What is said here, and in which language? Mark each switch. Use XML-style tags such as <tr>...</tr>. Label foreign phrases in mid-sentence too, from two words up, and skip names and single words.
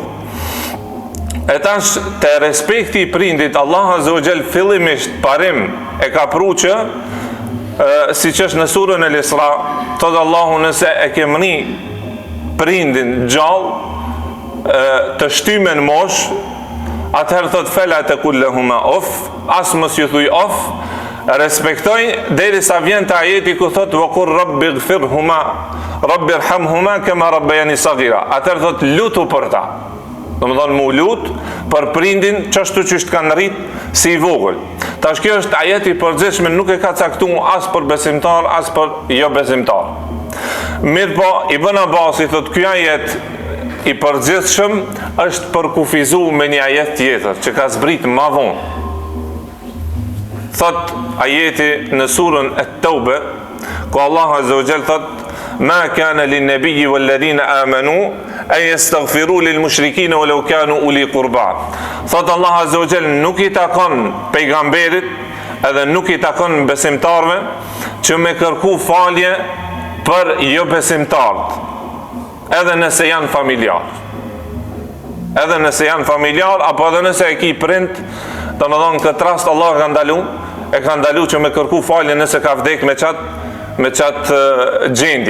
<sq>E tash te respekti i prindit, Allah</sq> <ar>عز وجل</ar> <sq>fillimisht parim e ka pru që siç është në surën El-Isra, thot Allahu, nëse e ke mri prindin gjallë të shtymen mosh, atëherë thot</sq> <ar>فلا تقل لهما أف,</ar> <sq>as mos ju thuj of, respektoj derisa vjen te ajeti ku thot</sq> <ar>وقل رب اغفرهما رب ارحمهما كما ربياني صغيرا.</ar> <sq>Atëherë thot lutu për ta. Domethënë mu lut për prindin çashtu që kanë rrit si i vogël. Tash kjo është ajeti i përgjithshëm, nuk e ka caktuar as për besimtar as për jo besimtar. Mirë po, Ibn Abbas i thot ky ajet i përgjithshëm është për kufizu me një ajet tjetër që ka zbrit më vonë. Thot ajeti në surën At-Tawba, ku Allah</sq> <ar>عز وجل thot ما كان للنبي والذين آمنوا أن يستغفروا للمشركين ولو كانوا أولي قربى.</ar> <sq>Thot Allah</sq> <ar>عز وجل,</ar> <sq>nuk i takon pejgamberit edhe nuk i takon besimtarve që me kërku falje për jo besimtarët, edhe nëse janë familjar. Edhe nëse janë familjar, apo edhe nëse e ki prind, domethënë këtë rast Allah e ka ndalu që me kërku falje nëse ka vdek me qatë gjendje.</sq>